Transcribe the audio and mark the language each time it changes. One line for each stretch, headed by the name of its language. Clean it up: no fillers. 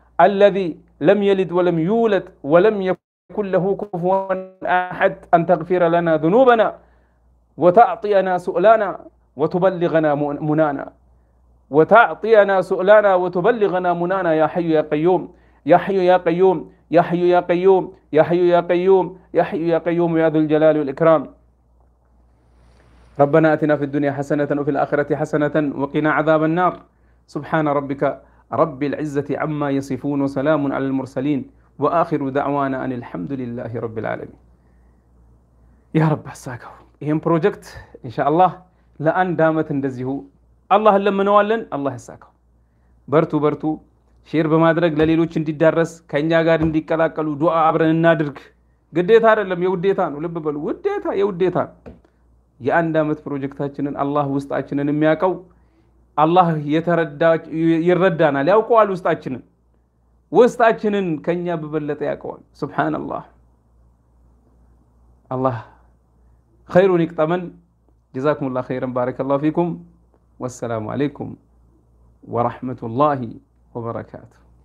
Arabic: الذي لم يلد ولم يولد ولم يكن له كفوا أحد أن تغفر لنا ذنوبنا وتعطينا سؤلنا وتبلغنا منانا وتعطينا سؤلنا وتبلغنا منانا يا حي يا قيوم يا حي يا قيوم يا حي يا قيوم يا حي يا قيوم يا حي يا قيوم يا ذو الجلال والإكرام. ربنا آتنا في الدنيا حسنة وفي الآخرة حسنة وقنا عذاب النار. سبحان ربك رب العزة عما يصفون وسلام على المرسلين وآخر دعوانا أن الحمد لله رب العالمين. يا رب أساكو
Amharic: ይህም ፕሮጀክት ኢንሻአላህ ለአንድ ዓመት እንደዚሁ አላህ ለምነዋለን። አላህ ያሳካው። በርቱ በርቱ። ሼር በማድረግ ለሌሎች እንዲዳረስ ከኛ ጋር እንዲቀላቀሉ ዱዓ አብረን እናድርግ። ግዴታ አይደለም፣ የውዴታ ነው። ልብ በሉ፣ ውዴታ የውዴታ የአንድ ዓመት ፕሮጀክታችንን አላህ ውስጣችንን የሚያውቀው አላህ ይረዳናል፣ ያውቀዋል። ውስጣችንን ከኛ በበለጠ ያውቀዋል። ሱብሃንአላህ። አላህ خيرون يقطمن.
Arabic: جزاكم الله خيرا، بارك الله فيكم، والسلام عليكم ورحمة الله وبركاته.